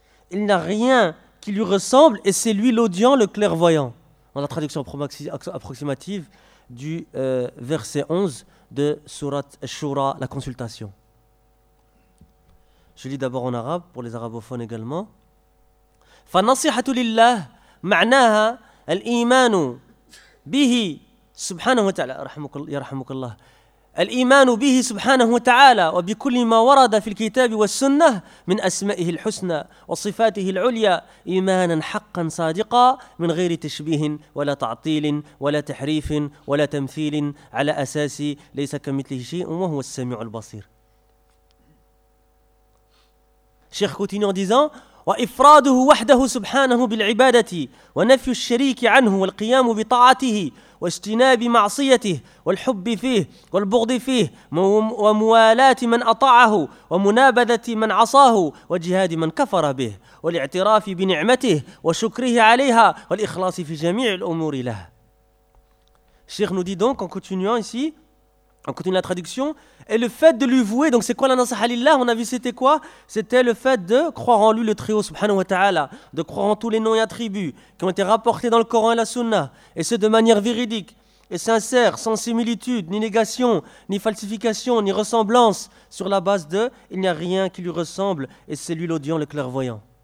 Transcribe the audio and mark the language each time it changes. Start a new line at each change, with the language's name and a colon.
French: Il n'a rien qui lui ressemble et c'est lui l'audient, le clairvoyant. En la traduction approximative du verset 11 de Surat Shura, la consultation. Je lis d'abord en arabe pour les arabophones également.
Arabic: فَنَصِحَةُ لِلَّهِ مَعْنَاهَا الْإِيمَانُ بِهِ سُبْحَانَهُ وَتَعَالَى يَرْحَمُكَ اللَّهُ الإيمان به سبحانه وتعالى وبكل ما ورد في الكتاب والسنة من أسمائه الحسنى وصفاته العليا إيمانا حقا صادقا من غير تشبيه ولا تعطيل ولا تحريف ولا تمثيل على أساس ليس كمثله شيء وهو السميع البصير. شيخ كوتينيو ديزان وإفراده وحده سبحانه بالعبادة ونفي الشريك عنه والقيام بطاعته واجتناب معصيته والحب فيه والبغض فيه وموالاة من أطاعه ومنابذة من عصاه وجهاد من كفر به والاعتراف بنعمته وشكره عليها والإخلاص في جميع الأمور له.
French: الشيخ nous dit donc, en continuant ici, en continuant la traduction, et le fait de lui vouer, donc c'est quoi la nasaha lillah, on a vu c'était quoi? C'était le fait de croire en lui le très haut subhanahu wa ta'ala, de croire en tous les noms et attributs qui ont été rapportés dans le Coran et la Sunna, et ce de manière véridique et sincère, sans similitude, ni négation, ni falsification, ni ressemblance, sur la base de « il n'y a rien qui lui ressemble et c'est lui l'audient, le clairvoyant ».